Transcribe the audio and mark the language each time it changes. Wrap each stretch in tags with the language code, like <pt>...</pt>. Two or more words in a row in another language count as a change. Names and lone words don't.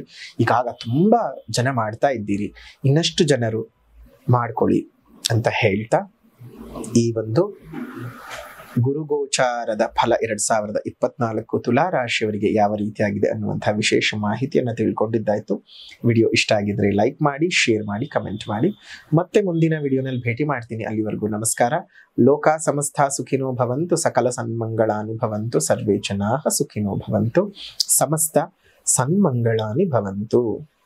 <kn>ಈಗಾಗ ತುಂಬಾ ಜನ ಮಾಡ್ತಾ ಇದ್ದೀರಿ, ಇನ್ನಷ್ಟು ಜನರು ಮಾಡ್ಕೊಳ್ಳಿ ಅಂತ ಹೇಳ್ತಾ, ಈ ಒಂದು ಗುರುಗೋಚಾರದ ಫಲ 2024 ತುಲಾ ರಾಶಿಯವರಿಗೆ ಯಾವ ರೀತಿಯಾಗಿದೆ ಅನ್ನುವಂತಹ ವಿಶೇಷ ಮಾಹಿತಿಯನ್ನು ತಿಳ್ಕೊಂಡಿದ್ದಾಯ್ತು. ವಿಡಿಯೋ ಇಷ್ಟ ಆಗಿದ್ರೆ ಲೈಕ್ ಮಾಡಿ, ಶೇರ್ ಮಾಡಿ, ಕಮೆಂಟ್ ಮಾಡಿ. ಮತ್ತೆ ಮುಂದಿನ ವಿಡಿಯೋನಲ್ಲಿ ಭೇಟಿ ಮಾಡ್ತೀನಿ. ಅಲ್ಲಿವರೆಗೂ ನಮಸ್ಕಾರ.</kn> <sa>ಲೋಕ ಸಮಸ್ತ ಸುಖಿನೋ ಭವಂತು, ಸಕಲ ಸನ್ಮಂಗಳಾನಿ ಭವಂತು, ಸರ್ವೇ ಜನಾಃ ಸುಖಿನೋ ಭವಂತು, ಸಮಸ್ತ ಸನ್ಮಂಗಳಾನಿ ಭವಂತು.</sa>